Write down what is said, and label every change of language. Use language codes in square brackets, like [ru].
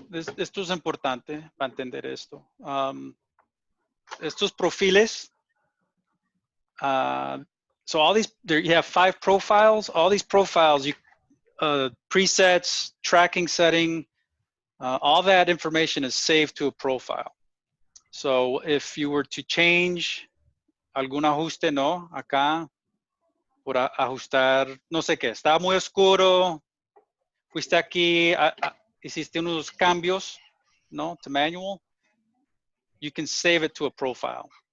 [es] Esto es importante para entender esto. Estos perfiles. [en] So all these, there you have 5 profiles. All these profiles, you presets, tracking setting, all that information is saved to a profile. So if you were to change [es] algún ajuste, no, acá, por ajustar, no sé qué, estaba muy oscuro, fuiste aquí, hiciste unos cambios, no, [en] to manual, you can save it to a profile.